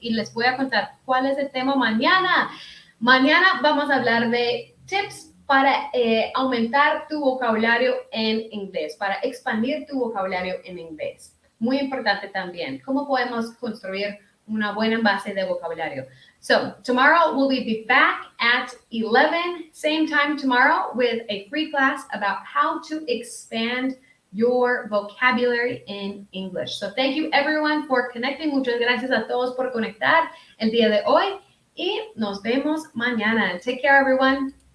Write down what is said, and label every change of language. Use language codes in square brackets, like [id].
[es] Y les voy a contar cuál es el tema mañana. Mañana vamos a hablar de tips para aumentar tu vocabulario en inglés, para expandir tu vocabulario en inglés. Muy importante también, cómo podemos construir una buena base de vocabulario. [en] So tomorrow we'll be back at 11, same time tomorrow, with a free class about how to expand your vocabulary in English. So thank you everyone for connecting. [es] Muchas gracias a todos por conectar el día de hoy y nos vemos mañana. [en] Take care everyone.